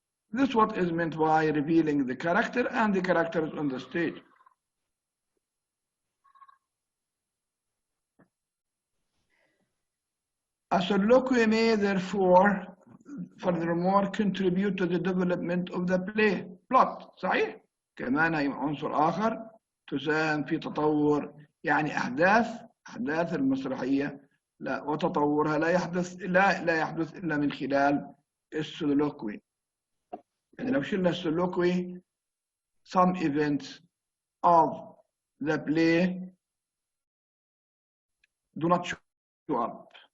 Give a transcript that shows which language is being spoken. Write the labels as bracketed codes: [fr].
[en] This is what is meant by revealing the character and the characters on the stage. A soliloquy may therefore furthermore contribute to the development of the plot. [ar] صحيح؟ كمان هي عنصر آخر تساهم في تطور يعني أحداث المسرحية لا وتطورها لا يحدث إلا من خلال السولوكوي. يعني لو شلنا السولوكوي, [en] some events of the play do not show up.